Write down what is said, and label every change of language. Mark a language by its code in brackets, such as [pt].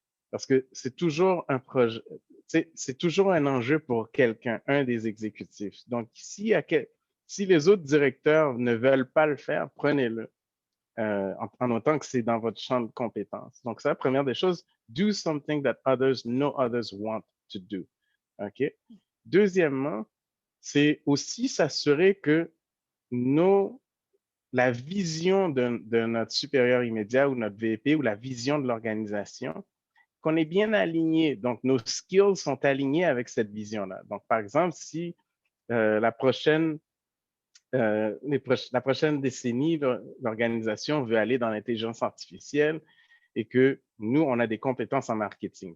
[fr] Parce que c'est toujours un projet, c'est toujours un enjeu pour quelqu'un, un des exécutifs. Donc, si les autres directeurs ne veulent pas le faire, prenez-le. En autant que c'est dans votre champ de compétences. Donc, c'est la première des choses. [en] Do something that no others want to do. OK? [fr] Deuxièmement, c'est aussi s'assurer que la vision de notre supérieur immédiat ou notre VP ou la vision de l'organisation, qu'on est bien aligné. Donc, nos skills sont alignés avec cette vision-là. Donc, par exemple, si la prochaine décennie, l'organisation veut aller dans l'intelligence artificielle et que nous, on a des compétences en marketing.